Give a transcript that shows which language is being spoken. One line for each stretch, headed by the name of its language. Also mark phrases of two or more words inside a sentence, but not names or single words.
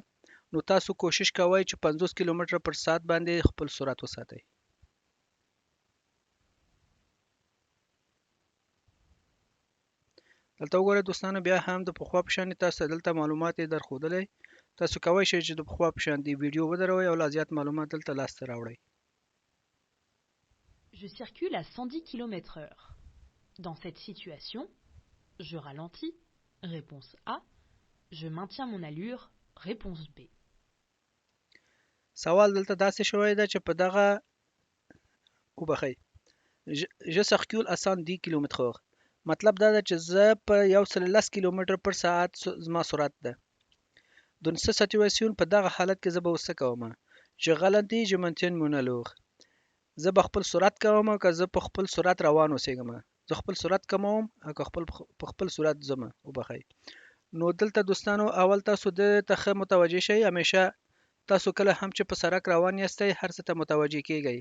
Pashto: نو تاسو کوشش کوئ چې 50 کیلومتر پر ساعت باندې خپل سرعت وساتئ. دلته وګورئ دوستانو بیا هم د پخوا په شان تاسو دلته معلومات درښودلی. تاسو کولی شئ چې د پخوا په شان دی ویډیو ودروئ او لا زیات معلومات دلته لاسته راوړئ.
French: Je circule à 110 km/h. Dans cette situation, je ralentis, réponse A. Je maintiens mon allure, réponse B.
Pashto: سوال دلته داسې شوی ده چې په دغه وبخئ
French: je circule à 110 km/h.
Pashto: مطلب دا ده چې زه په 110 کیلومتر پر ساعت زما سرعت ده.
French: Dans cette situation
Pashto: په دغه حالت کې زه به اوس څه کوم؟
French: Je ralentis, je maintiens mon allure.
Pashto: زه به خپل سرعت کوم که زه په خپل سرعت روان اوسېږم؟ زه خپل سرعت کموم او که په خپل سرعت ځم. وبخئ. نو دلته دوستانو اول تاسو د ته ښه متوجه شئ. همیشه تاسو کله هم چې په سړک روان یاستئ هر څه ته متوجه کیږئ.